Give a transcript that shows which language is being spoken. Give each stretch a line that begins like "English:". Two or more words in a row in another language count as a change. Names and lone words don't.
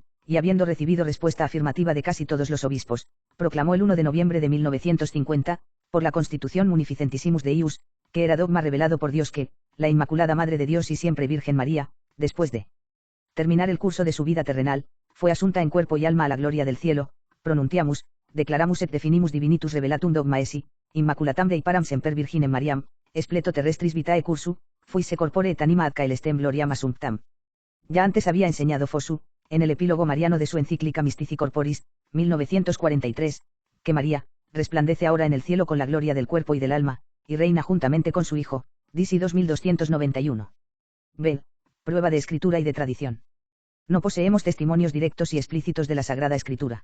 Spanish: y habiendo recibido respuesta afirmativa de casi todos los obispos, proclamó el 1 de noviembre de 1950, por la Constitución Munificentissimus Deius, que era dogma revelado por Dios que, la Inmaculada Madre de Dios y siempre Virgen María, después de terminar el curso de su vida terrenal, fue asunta en cuerpo y alma a la gloria del cielo,
Latin: pronunciamus, declaramus et definimus divinitus revelatum dogma esi, immaculatam Dei param semper Virginem Mariam, espleto terrestris vitae cursu, fuisse corpore et anima ad caelestem gloriam assumptam.
Spanish: Ya antes había enseñado Fosu, en el epílogo mariano de su encíclica Mystici Corporis, 1943, que María, resplandece ahora en el cielo con la gloria del cuerpo y del alma, y reina juntamente con su Hijo, Disi 2291. B. Prueba de escritura y de tradición. No poseemos testimonios directos y explícitos de la Sagrada Escritura.